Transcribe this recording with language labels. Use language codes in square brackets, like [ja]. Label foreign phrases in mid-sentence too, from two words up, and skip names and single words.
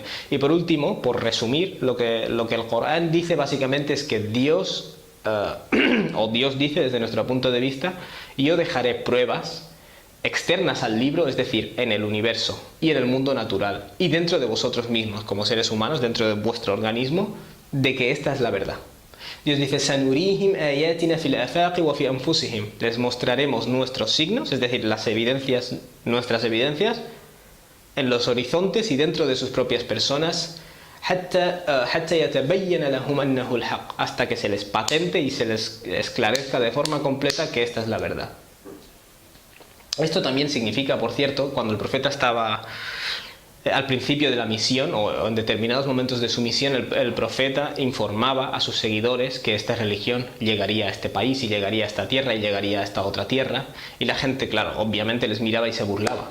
[es] Y por último, por resumir, lo que el Corán dice básicamente es que Dios, o Dios dice desde nuestro punto de vista, yo dejaré pruebas externas al libro, es decir, en el universo y en el mundo natural y dentro de vosotros mismos como seres humanos, dentro de vuestro organismo, de que esta es la verdad. Dios dice, [ar] "سنريهم آياتنا في الآفاق وفي أنفسهم", [es] les mostraremos nuestros signos, es decir, las evidencias, nuestras evidencias en los horizontes y dentro de sus propias personas, hasta [ar] يتبين لهم أنه الحق, [es] hasta que se les patente y se les esclarezca de forma completa que esta es la verdad. Esto también significa, por cierto, cuando el profeta estaba al principio de la misión o en determinados momentos de su misión, el profeta informaba a sus seguidores que esta religión llegaría a este país y llegaría a esta tierra y llegaría a esta otra tierra, y la gente, claro, obviamente les miraba y se burlaba.